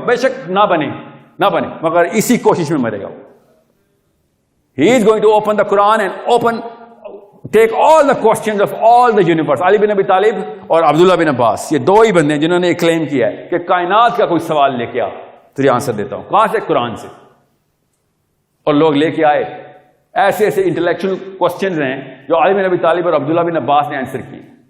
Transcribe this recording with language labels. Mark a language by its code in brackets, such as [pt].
[ur] بے شک نہ بنے مگر اسی کوشش میں مرے گا. [en] He is going to open the Quran and take all the questions of all the universe. [ur] علی بن ابی طالب اور عبداللہ بن عباس, یہ دو ہی بندے ہیں جنہوں نے یہ کلیم کیا ہے کہ کائنات کا کوئی سوال لے کے آ, تجھے آنسر دیتا ہوں. کہاں سے؟ قرآن سے. اور لوگ لے کے آئے. ایسے ایسے انٹلیکچوئل کوسچنز ہیں جو علی بن ابی طالب اور عبداللہ بن عباس نے آنسر کیے.